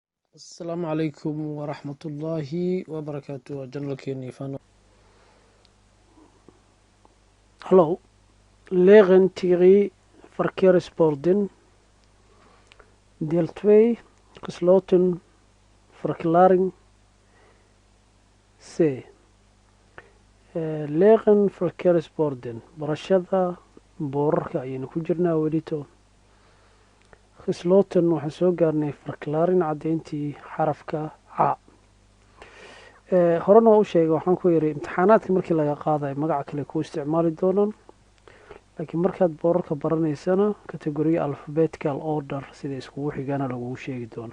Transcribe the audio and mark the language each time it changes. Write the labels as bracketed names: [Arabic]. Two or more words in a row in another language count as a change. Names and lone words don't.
[Arabic] السلام عليكم ورحمة الله وبركاته جنرال كيني فانو. [Dutch] Hallo, leren Thierry verkeersborden, deel 2, gesloten verklaring C. Leren verkeersborden, [Somali] barashada boorarka ayaynu ku jirnaa welito. Gesloten waxaan soo gaarnay verklaring caddeyntii xarafka A. horena waa u sheegay waxaan ku yidhi imtixaanaadka markii laga qaadayo magaca kale ku isticmaali doonaan laakiin markaad boorarka baranaysana categoriya [English] alphabetical order [Somali] sida iskugu xigana lagugu sheegi doono.